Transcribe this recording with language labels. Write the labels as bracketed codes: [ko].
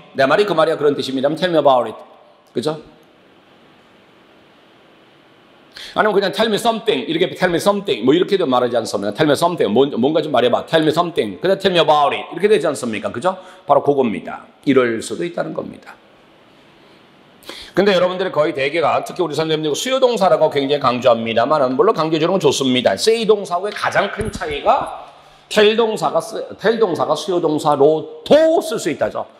[ko] 내 말이 그 말이야 그런 뜻입니다. [en] tell me about it. [ko] 그죠? 아니면 그냥 [en] tell me something [ko] 이렇게 tell me something 뭐 이렇게도 말하지 않습니까? [en] tell me something [ko] 뭔가 좀 말해봐. [en] tell me something [ko] 그냥 [en] tell me about it [ko] 이렇게 되지 않습니까? 그죠? 바로 그겁니다. 이럴 수도 있다는 겁니다. 근데 여러분들이 거의 대개가 특히 우리 선생님들 수요동사라고 굉장히 강조합니다만 물론 강조해주는 건 좋습니다. say 동사하고의 가장 큰 차이가 tell 동사가 수요동사로도 쓸 수 있다죠.